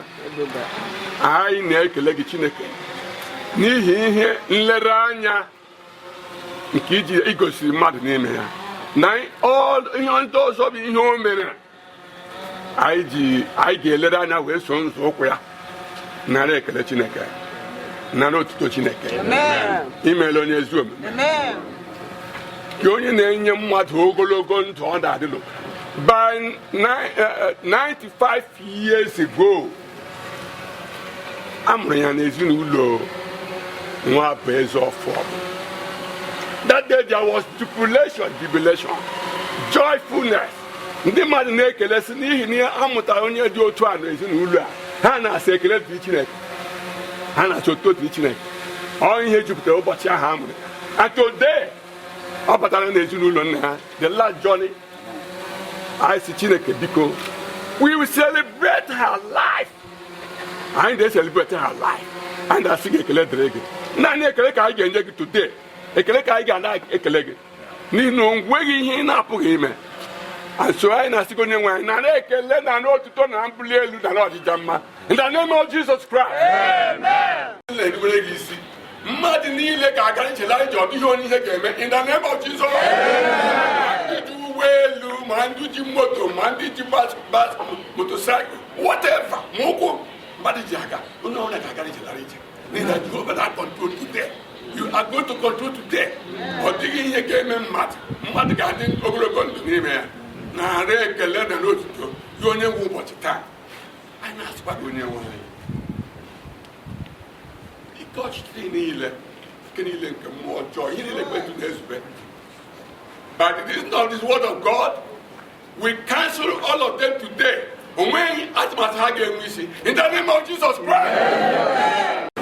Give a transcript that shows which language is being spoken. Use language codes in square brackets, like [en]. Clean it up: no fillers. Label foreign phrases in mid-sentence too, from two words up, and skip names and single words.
[ig] Anyị na-ekele gị Chineke n'ihi ihe nlereanya nke iji igosiri mmadụ n'ime ya na ihe ndị ọzọ bụ ihe o mere. Anyị ga-elere anya wee so nzọụkwụ ya. Nara ekele Chineke, nara otuto Chineke. Imeela onye ezi omume. Ka onye na-enye mmadụ ogologo ndụ ọ na-adịlụ. [en] By 95 years ago, [ig] a mụrụ ya n'ezinụlọ nwa bụ eze ọfọ. [en] That day there was jubilation, joyfulness. [ig] Ndị mmadụ na-ekele sị n'ihi na amụtara onye dị otu a n'ezinụlọ a. Ha na-asị ekele dị Chineke. Ha na-asị otuto dị Chineke. Ọ ihe jupụtara ụbọchị ahụ a mụrụ. [en] And today, [ig] ọ batara n'ezinụlọ nna ha, [en] the last journey. I see [ig] Chineke biko. [en] We will celebrate her life. [ig] Anyị ga- [en] celebrate her life. [ig] And I sị ekele dịrị gị. Naanị ekele ka anyị ga-enye gị today. Ekele ka anyị ga-ana ekele gị. N'ihi na o nweghị ihe ị na-apụghị ime. [en] And so [ig] anyị na-asị gị onye nwe anyị na ekele na otuto na mbuli elu na ọdịda mma. [en] In the name of Jesus Christ. Amen. [ig] Mmadụ niile ga-aga nchela ije ọ dịghị onye ihe ga-eme. [en] In the name of Jesus. [ig] Ndị ji ụgbọelu ma ndị ji moto ma ndị ji [en] bas motocycle whatever [ig] ma ụkwụ mmadụ ji aga onye ọbụla ga-aga nchela ije. N'ihi na Jehovah na [en] control today. You are going to control today. [ig] Ọ dịghị ihe ga-eme mmadụ ga-adị ogologo ndụ n'ime ya. Na-arị ekele na n'otuto gị onye nwe ụbọchị taa. Anyị na-asịkwa gị onye nwe anyị. Ike ọchịchị niile nke mmụọ ọjọọ ihe niile kwetu na-ezube. [en] By the reason of this word of God, we cancel all of them today. [ig] Onweghị atụmatụ ha ga-enwe isi. [en] In the name of Jesus Christ. Amen.